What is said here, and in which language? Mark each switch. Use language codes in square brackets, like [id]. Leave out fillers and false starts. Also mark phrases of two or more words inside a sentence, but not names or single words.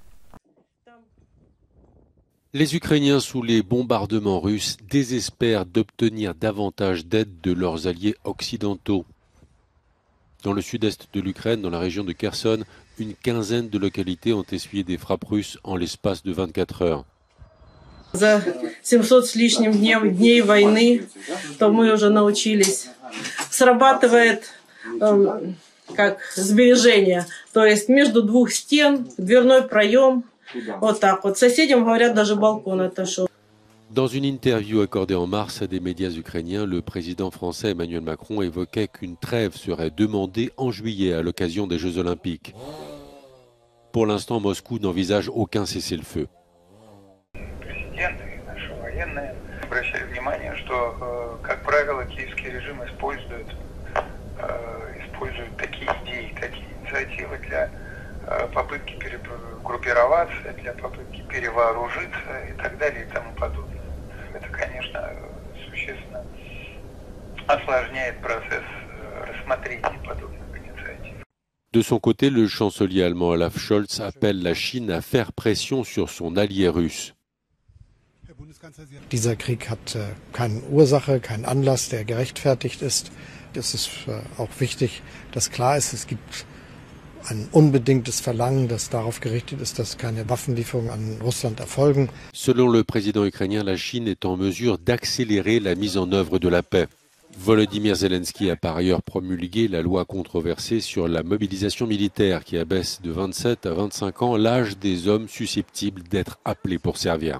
[fr] Les Ukrainiens sous les bombardements russes désespèrent d'obtenir davantage d'aide de leurs alliés occidentaux. Dans le sud-est de l'Ukraine, dans la région de Kherson, une quinzaine de localités ont essuyé des frappes russes en l'espace de 24 heures. [ru] За 700 с лишним дней войны, то мы уже научились. Срабатывает как сбережение, то есть между двух стен, дверной проем, вот так вот. Соседям говорят, даже балкон отошел. [fr] Dans une interview accordée en mars à des médias ukrainiens, le président français Emmanuel Macron évoquait qu'une trêve serait demandée en juillet à l'occasion des Jeux Olympiques. Pour l'instant, Moscou n'envisage aucun cessez-le-feu. [ru] Попытки перегруппироваться, для попытки перевооружиться и так далее и тому подобное. Это, конечно, существенно осложняет процесс рассмотрения подобных инициатив. [fr] De son côté, le chancelier allemand Olaf Scholz appelle la Chine à faire pression sur son allié russe. [de] Dieser Krieg hat keine Ursache, keinen Anlass, der gerechtfertigt ist. Es ist auch wichtig, dass klar ist, es gibt ein unbedingtes Verlangen, das darauf gerichtet ist, dass keine Waffenlieferungen an Russland erfolgen. [fr] Selon le président ukrainien, la Chine est en mesure d'accélérer la mise en œuvre de la paix. Volodymyr Zelensky a par ailleurs promulgué la loi controversée sur la mobilisation militaire qui abaisse de 27 à 25 ans l'âge des hommes susceptibles d'être appelés pour servir.